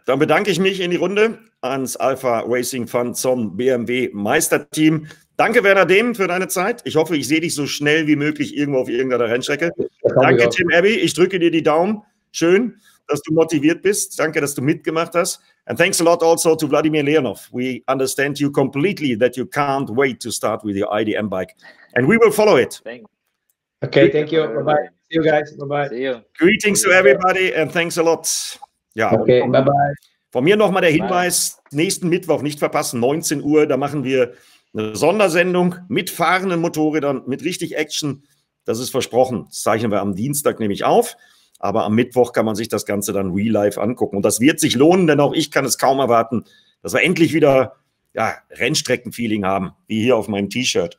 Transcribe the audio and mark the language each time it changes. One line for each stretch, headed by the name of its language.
German: Dann bedanke ich mich in die Runde ans Alpha Racing Fund zum BMW Meisterteam. Danke, Werner Dehm, für deine Zeit. Ich hoffe, ich sehe dich so schnell wie möglich irgendwo auf irgendeiner Rennstrecke. Danke, Tim Abbey. Ich drücke dir die Daumen. Schön, dass du motiviert bist. Danke, dass du mitgemacht hast.
English: And thanks a lot also to Vladimir Leonov. We understand you completely that you can't wait to start with your IDM bike. And we will follow it. Okay, thank you. Bye-bye. See you guys. Bye-bye. See you. Greetings to everybody and thanks a lot.
German: Ja,
English: okay, bye-bye.
German: Von mir nochmal der Hinweis, nächsten Mittwoch nicht verpassen, 19 Uhr, da machen wir Eine Sondersendung mit fahrenden Motorrädern, mit richtig Action. Das ist versprochen. Das zeichnen wir am Dienstag nämlich auf. Aber am Mittwoch kann man sich das Ganze dann real life angucken. Und das wird sich lohnen, denn auch ich kann es kaum erwarten, dass wir endlich wieder Rennstreckenfeeling haben, wie hier auf meinem T-Shirt.